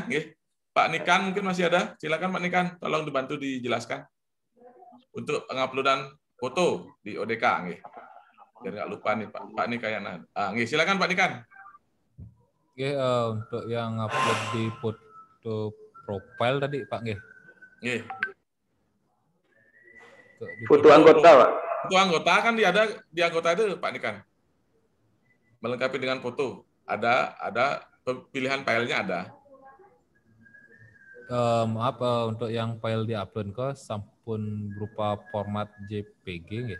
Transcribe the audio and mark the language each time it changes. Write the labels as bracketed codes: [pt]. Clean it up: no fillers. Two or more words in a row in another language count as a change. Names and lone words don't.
[id] Pak Nikan mungkin masih ada. Silakan Pak Nikan, tolong dibantu dijelaskan untuk penguploadan foto di ODK, nggih. Biar nggak lupa nih Pak nih kayaknya. Nggih, silakan Pak Nikan. Nggih, untuk yang upload di foto profile tadi Pak, nggih. Nggih. Foto anggota, Pak. Foto anggota kan ada di anggota itu Pak Nikan. Melengkapi dengan foto. Ada pilihan filenya ada. Maaf, untuk yang file di-upload ke sampun berupa format JPG nggih?